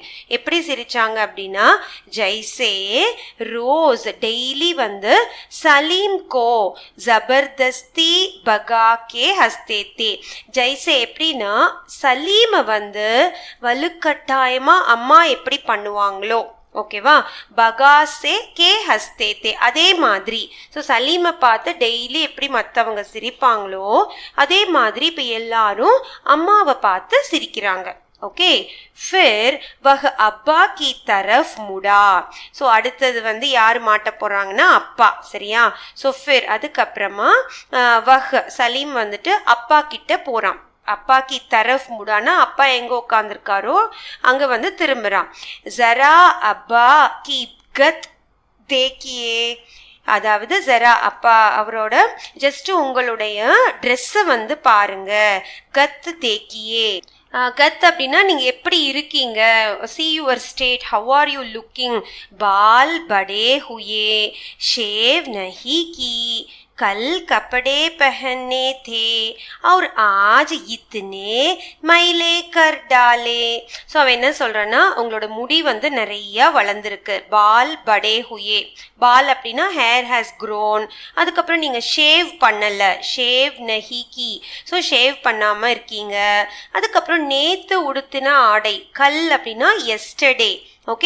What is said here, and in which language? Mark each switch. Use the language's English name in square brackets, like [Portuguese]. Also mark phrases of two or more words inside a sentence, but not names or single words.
[Tamil] எப்படி சிரிச்சாங்க அப்படின்னா, [Hindi] जैसे रोज़ [Tamil] டெய்லி வந்து [Hindi] सलीम को ज़बरदस्ती भगा के हँसते थे, [Tamil] ஜெய்சே எப்படின்னா சலீமை வந்து வலுக்கட்டாயமா அம்மா எப்படி பண்ணுவாங்களோ, ஓகேவா, [Hindi] भगासे के हँसतेथे [Tamil] அதே மாதிரி. ஸோ சலீமை பார்த்து டெய்லி எப்படி மற்றவங்க சிரிப்பாங்களோ அதே மாதிரி இப்போ எல்லாரும் அம்மாவை பார்த்து சிரிக்கிறாங்க. ஓகே. [Hindi] फिर वह अब्बा की तरफ मुड़ा. [Tamil] ஸோ அடுத்தது வந்து யார் மாட்ட போறாங்கன்னா அப்பா, சரியா? ஸோ फिर அதுக்கப்புறமா வஹ் சலீம் வந்துட்டு அப்பா கிட்ட போறான். [Hindi] अप्पा की तरफ़ मुड़ा ना [Tamil] அப்பா எங்க உட்காந்துருக்காரோ அங்க வந்து திரும்புறான். [Hindi] ज़रा अप्पा की गत देखिए, [Tamil] அதாவது ஜரா அப்பா அவரோட ஜஸ்ட் உங்களுடைய ட்ரெஸ்ஸை வந்து பாருங்க. [Hindi] गत देखिए, [Tamil] கத் அப்படின்னா நீங்க எப்படி இருக்கீங்க, [English] see your state, how are you looking. [Hindi] बाल बड़े हुए, शेव नहीं की, कल कपड़े पहनने थे और आज इतने मैले कर डाले. [Tamil] ஸோ அவன் என்ன சொல்றான்னா உங்களோட முடி வந்து நிறைய வளர்ந்துருக்கு. [Hindi] बाल बड़े हुए, [Tamil] பால் அப்படின்னா [English] hair has grown. [Tamil] அதுக்கப்புறம் நீங்க ஷேவ் பண்ணல, [Hindi] शेव नहीं की, [Tamil] ஸோ ஷேவ் பண்ணாம இருக்கீங்க. அதுக்கப்புறம் நேத்து உடுத்தின ஆடை, கல் அப்படின்னா எஸ்டர்டே, ஓகே.